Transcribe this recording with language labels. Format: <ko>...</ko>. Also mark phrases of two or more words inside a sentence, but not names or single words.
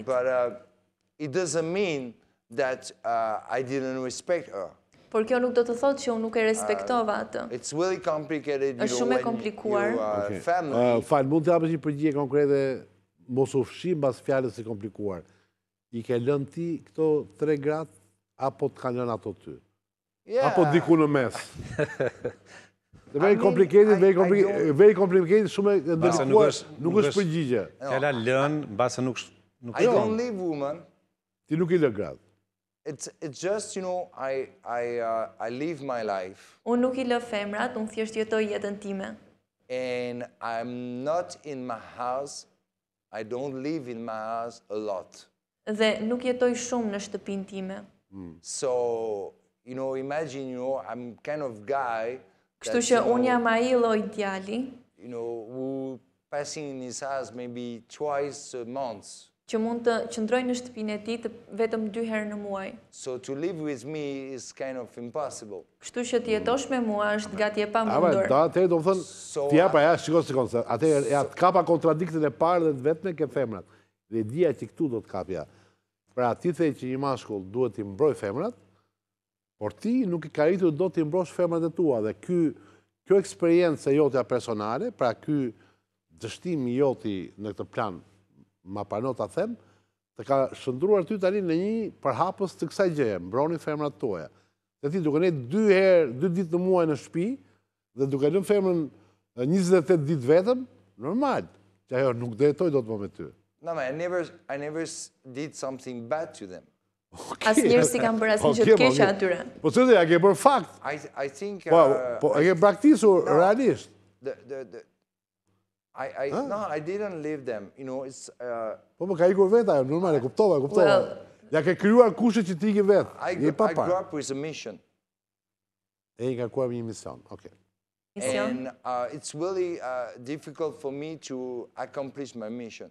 <en>But it doesn't mean that I didn't respect her.</en> <sq>Por kjo nuk do të thotë që unë nuk e respektova atë.</sq> <en>It's really complicated,</en> <sq>është shumë e komplikuar. Fal, mund të japësh një përgjigje konkrete, mos u fshi mbas fjalës së komplikuar. I ke lënë ti këto 3 gratë apo të kanë lënë ato ty? Apo diku në mes?</sq> <en>Very complicated, very complicated,</en> <sq>shumë e ndërlikuar, nuk është përgjigje. Fjala lën, mbase nuk</sq> <en>I don't live woman.</en> <sq>Ti nuk I lë gratë.</sq> <en>It's just, I live my life.</en> <sq>Unë nuk I lë femrat, unë thjesht jetoj jetën time.</sq> <en>And I'm not in my house. I don't live in my house a lot.</en> <sq>Dhe nuk jetoj shumë në shtëpinë time.</sq> <en>So, imagine, I'm kind of guy</en> <sq>Kështu që unë jam ai lloj djali,</sq> <en>who passing in his house maybe twice a month.</en> <sq>Që mund të qëndroj në shtëpinë e tij vetëm 2 herë në muaj.</sq> <en>So to live with me is kind of impossible.</en> <sq>Kështu që të jetosh me mua është gati e pamundur. Atëherë do të thënë, ti ja pra ja shikoj sekondë. Atëherë ja të kapa kontradiktin e parë dhe të vetme ke femrat. Dhe dia që këtu do të kapja. Pra ti the që një mashkull duhet të mbroj femrat, por ti nuk I ka arritur do të mbrosh femrat e tua dhe kjo eksperiencë jotja personale, pra ky dështim joti në këtë plan ma pranot ta them, të ka shndruar ty tani në një përhapës të kësaj gjëje, mbroni femrat tuaja. Dhe ti duke ne 2 ditë në muaj në shtëpi dhe duke lënë femrën 28 ditë vetëm, normal, që ajo nuk do jetoj dot më me ty.</sq> <en>No, I never did something bad to them.</en> <sq>Asnjëherë si kam bërë asnjë gjë të keqe atyre. Po çfarë ja ke bërë fakt?</sq> <en>I think</en> <sq>Po e ke praktisur realisht.</sq> <en>No, I didn't leave them. It's</en> <sq>Po ka ikur vetë ajo, normal, e kuptova. Ja ke krijuar kushte që ti ke vetë.</sq> <en>I grew up with a mission.</en> <sq>E ka kuar një mision. Okay.</sq> <en>And it's really difficult for me to accomplish my mission.</en>